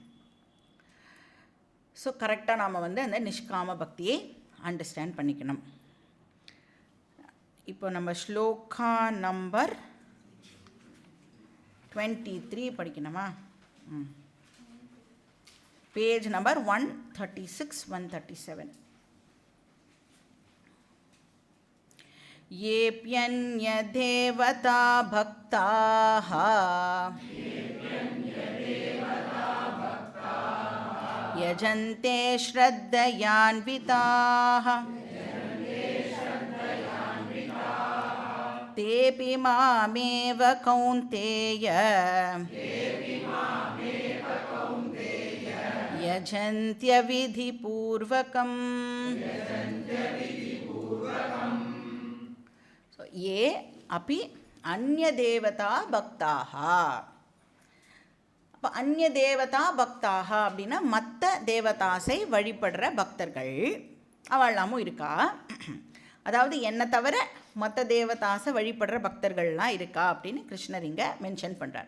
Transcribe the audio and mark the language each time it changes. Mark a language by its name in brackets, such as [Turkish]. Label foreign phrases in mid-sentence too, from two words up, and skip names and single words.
[Tamil] ஸோ கரெக்டாக நாம் வந்து அந்த நிஷ்காம பக்தியை அண்டர்ஸ்டாண்ட் பண்ணிக்கணும். இப்போ நம்ம ஸ்லோகா நம்பர் 23 படிக்கணுமா? [English] page number 136 137. [Sanskrit] येऽप्यन्य देवता भक्ताः यजन्ते श्रद्धयान्विताः तेऽपि मामेव कौन्तेय यजन्त्यविधिपूर्वकम्. So, ये अपि अन्यदेवता भक्ताः. [Tamil] அப்போ [Sanskrit] अन्य देवता भक्ताः [Tamil] அப்படின்னா மற்ற தேவதாசை வழிபடுற பக்தர்கள் அவளாமும் இருக்கா. அதாவது என்னை தவிர மற்ற தேவதாசை வழிபடுற பக்தர்கள்லாம் இருக்கா அப்படின்னு கிருஷ்ணர் இங்கே மென்ஷன் பண்ணுறார்.